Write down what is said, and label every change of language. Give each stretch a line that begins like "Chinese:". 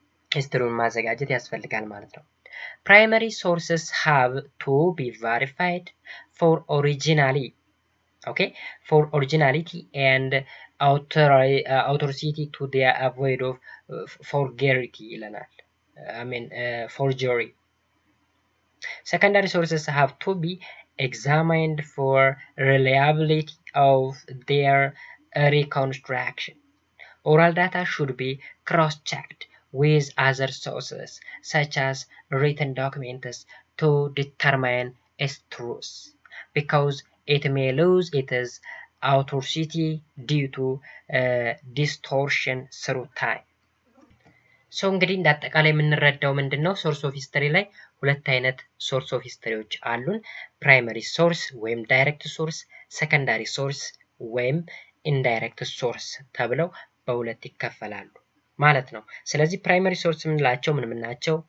Amharic: ሂስትሪውን ማዘጋጀት ያስፈልጋል ማለት ነው።
English: Primary sources have to be verified for originality, okay, for originality and authority to the avoid of forgery
Amharic: ይለናል።
English: forgery. Secondary sources have to be examined for reliability of their reconstruction. Oral data should be cross-checked with other sources such as written documents to determine its truth, because it may lose its authority due to distortion through time.
Amharic: ሶ እንግዲህ እንዳጠቃላይ የምንረዳው ምንድን ነው? ሶርስ ኦፍ ሂስትሪ ላይ ሁለት አይነት ሶርስ ኦፍ ሂስትሪዎች አሉን። ፕራይመሪ ሶርስ ወይም ዳይሬክት ሶርስ፣ ሰከንዳሪ ሶርስ ወይም ኢንዳይሬክት ሶርስ ተብለው በሁለት ይከፈላሉ ማለት ነው። ስለዚህ ፕራይመሪ ሶርስ የምንላቸው ምን ናቸው?